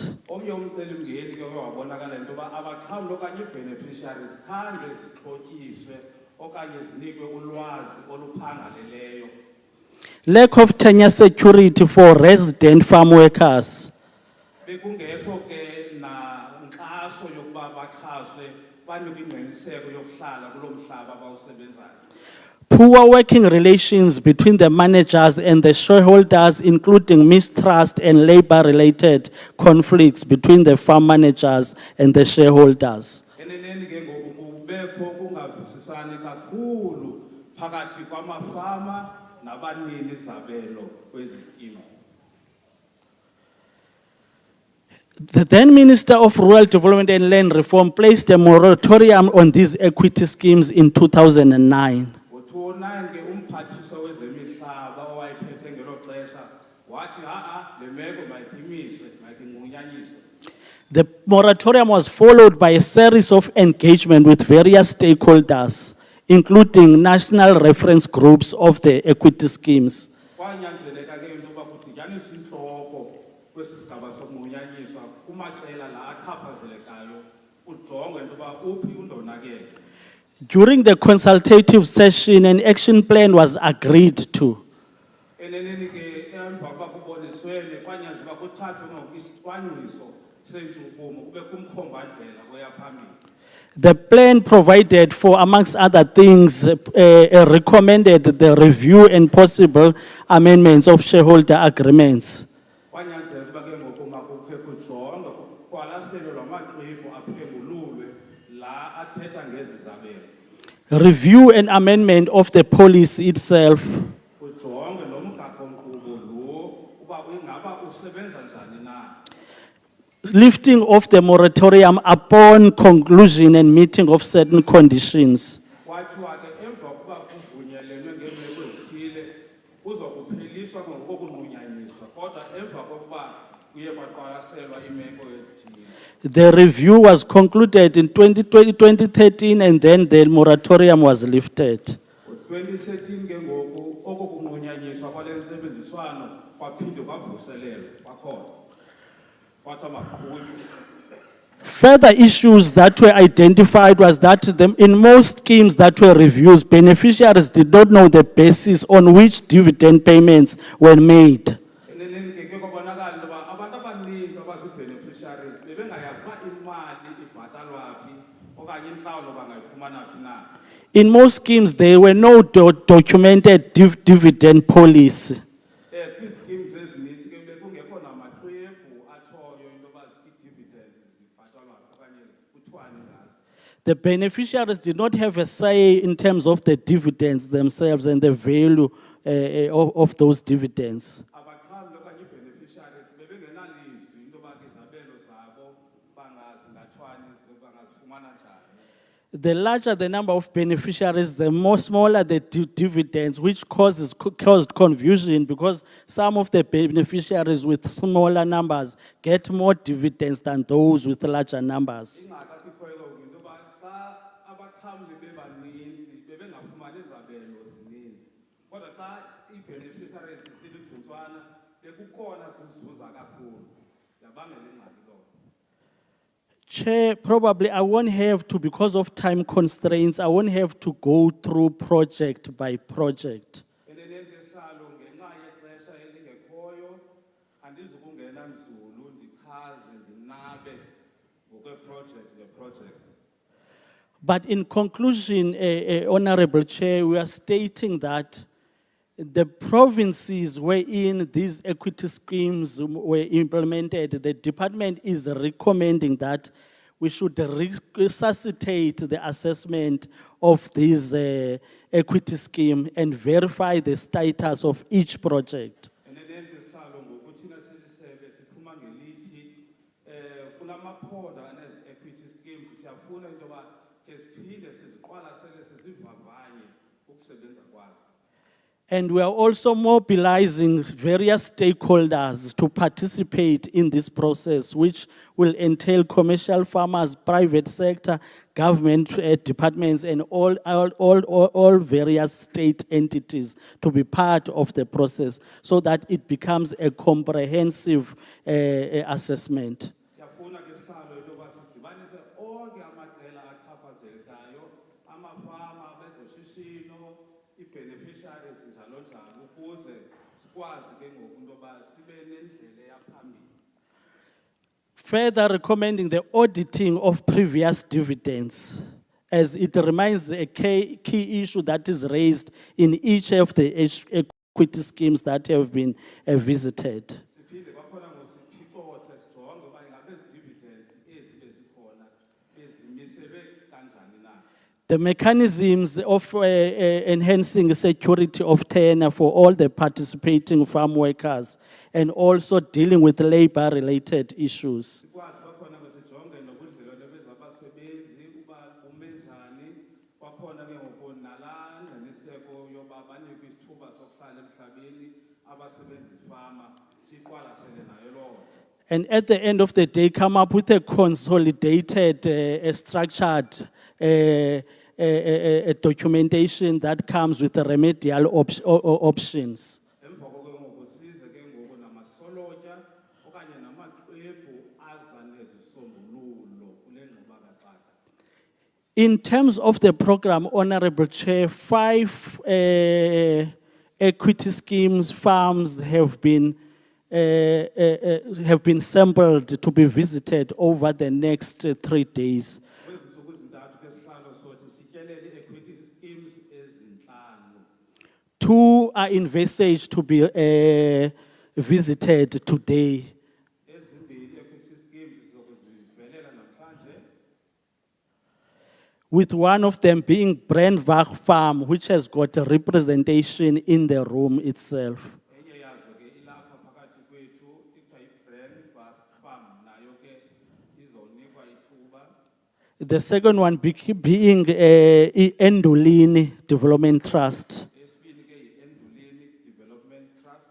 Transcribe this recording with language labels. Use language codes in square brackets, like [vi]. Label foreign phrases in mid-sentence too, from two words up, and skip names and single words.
[xh] Omnye umcelimngeni ke wabonakala into yoba abaxhamli okanye ii-beneficiaries khange zixhotyiswe okanye zinikwe ulwazi oluphangaleleyo. [en] Lack of tenure security for resident farm workers. [xh] Bekungekho ke nankxaso yokuba baxhaswe banikwe ingqiniseko yokuhlala kulo mhlaba abawusebenzayo. [en] Poor working relations between the managers and the shareholders, including mistrust and labor-related conflicts between the farm managers and the shareholders. [xh] Eneneni ke ngoku kubekho kungavisisani kakhulu phakathi kwamafama nabanini zabelo kwezi skimu. [en] The then Minister of Rural Development and Land Reform placed a moratorium on these equity schemes in 2009. [xh] Ngo-2009 ke umphathiswa wezemihlaba owayephethe ngelo xesha wathi [en] The moratorium was followed by a series of engagement with various stakeholders, including national reference groups of the equity schemes. [xh] Kwanyanzeleka ke into yoba kudityaniswe intloko kwesi sigaba sokunqunyanyiswa kumaqela la achaphazelekayo kujongwe into yoba uphi undonakele. [en] During the consultative session, an action plan was agreed to. [xh] Eneneni ke emva koba kuboniswene kwanyanzeleka kuthathwe isicwangciso sentshukumo kube kumkhombandlela oya phambili. [en] The plan provided for, amongst other things, recommended the review and possible amendments of shareholder agreements. [xh] Kwanyanzeleka uba ke ngoku makukhe kujongwe kuqwalaselwe lwamaxwebhu aphengululwe la athetha ngezi zabelo. [en] Review and amendment of the policy itself. [xh] Kujongwe nomgaqo-nkqubo lo uba ingaba usebenza njani na. [en] Lifting of the moratorium upon conclusion and meeting of certain conditions. [xh] Kwathiwa ke emva kokuba kuvunyelelwe ngeemeko ezithile kuzokupheliswa ngokunqunyanyiswa kodwa emva kokuba kuye kwaqwalaselwa iimeko ezithile. [en] The review was concluded in 2013 and then the moratorium was lifted. [xh] Ngo-2013 ke ngoku oko kunqunyanyiswa kwale ntsebenziswano kwaphinde kwavuselelwa kwakhona kwathiwa maqhutywe. [en] Further issues that were identified was that in most schemes that were reviewed, beneficiaries did not know the basis on which dividend payments were made. [xh] Eneneni ke kwabonakala into yoba abantu abaninzi abazii-beneficiaries bebengayazi uba imali ibhatalwa phi okanye intlawulo bangayifumana phi na. [en] In most schemes, there were no documented dividend policy. [xh] Kwizikims ezininzi ke bekungekho namaxwebhu atshoyo into yoba ii-dividends zibhatalwa phi okanye kuthiwani ngazo. [en] The beneficiaries did not have a say in terms of the dividends themselves and the value of those dividends. [xh] Abaxhamli okanye ii-beneficiaries bebengenalizwi into yoba izabelo zabo bangazingathwani bangazifumana njani. [en] The larger the number of beneficiaries, the more smaller the dividends, which caused confusion because some of the beneficiaries with smaller numbers get more dividends than those with larger numbers. [xh] Ingxaki apho ikhoyo ke into yoba xa abaxhamli bebaninzi bebengafumani zabelo zininzi kodwa xa ii-beneficiaries zilugcuntswana bekukhona zizuza kakhulu yabangela ingxaki loo. [en] Chair, probably I won't have to, because of time constraints, I won't have to go through project by project. [xh] Eneneni ke sihlalo ngenxa yexesha elingekhoyo andizukungena nzulu ndichaze ndinabe ngokweproject ngeproject. [en] But in conclusion, Honorable Chair, we are stating that the provinces wherein these equity schemes were implemented, the department is recommending that we should resuscitate the assessment of this equity scheme and verify the status of each project. [xh] Eneneni ke sihlalo ngoku thina silisebe siphuma ngelithi kulamaphondo anezi- [en] equity schemes [xh] siyafuna into yoba ke siphinde siziqwalasele sizivavanye ukusebenza kwazo. [en] And we are also mobilizing various stakeholders to participate in this process, which will entail commercial farmers, private sector, government departments, and all various state entities to be part of the process so that it becomes a comprehensive assessment. [xh] Siyafuna ke sihlalo into yoba sidibanise onke amaqela achaphazelekayo, amafama, abezoshishino, ii-beneficiaries njalo njalo ukuze sikwazi ke ngoku into yoba sibe nendlela eyaphambili. [en] Further recommending the auditing of previous dividends, as it remains a key issue that is raised in each of the equity schemes that have been visited. [xh] Siphinde kwakhona ngosiphicothe sijonge uba ingabe ezi dividends ezi bezikhona bezimiselwe kanjani na. [en] The mechanisms of enhancing security of tenure for all the participating farm workers and also dealing with labor-related issues. [xh] Sikwazi kwakhona ngesijonge nobudlelwane bezabasebenzi uba bume njani kwakhona ke ngoku nalaa ngqiniseko yoba banikwe isithuba sokuhlala emhlabeni abasebenzi fama siqwalasele nayo loo. [en] And at the end of the day, come up with a consolidated, structured documentation that comes with the remedial options. [xh] Emva koko ngoku size ke ngoku namasolotya okanye namaxwebhu aza nezisombululo kule ngxubakaxaka. [en] In terms of the program, Honorable Chair, 5 equity schemes, farms have been sampled to be visited over the next 3 days. [xh] Kwezi ntsuku zintathu ke sihlalo sothi sityelele [en] equity schemes [xh] ezintlanu. [en] 2 are envisaged to be visited today. [xh] Ezimbini [en] equity schemes [xh] sizokuzivelela namhlanje. [en] With one of them being Brandwag Farm, which has got a representation in the room itself. [xh] Enye yazo ke ilapha phakathi kwethu kuthiwa yi-Brand Farm nayo ke izonikwa ithuba. [en] The second one being Endolini Development Trust. [xh] Esibini ke yi-Endulini Development Trust.